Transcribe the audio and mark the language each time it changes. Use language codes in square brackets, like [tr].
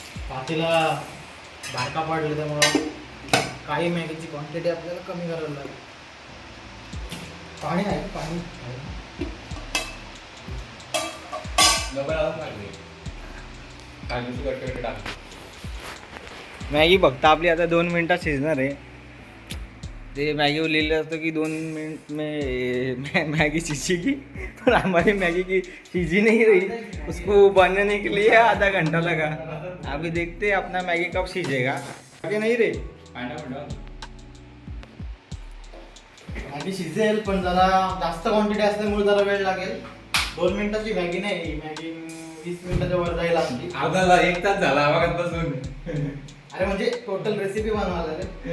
[mr] पातेला बारका पडले त्यामुळं काही मॅगीची क्वांटिटी आपल्याला कमी करायला लागेल. पाणी आहे पाणी. डबल आलं पाहिजे. काजूची कटकट टाक. मॅगी फक्त आपली आता 2 मिनटात शिजणार आहे. ते मॅगीवर लिहिलं असतं की [hi] 2 मिनट में मैगी सीजेगी, पर हमारी मैगी की सीजी नहीं रही, उसको बनने के लिए आधा घंटा लगा. अभी देखते हैं अपना मैगी कब सीजेगा. आगे नहीं रे. [mr] मॅगी शिजेल पण जरा जास्त क्वांटिटी असल्यामुळे जरा वेळ लागेल. 2 मिनिटाची मॅगी नाही, मॅगी 20 मिनिटाच्या वर जाईल आपली. अर्धा 1 तास झाला आवागात बसून. अरे म्हणजे टोटल रेसिपी बनवायला रे.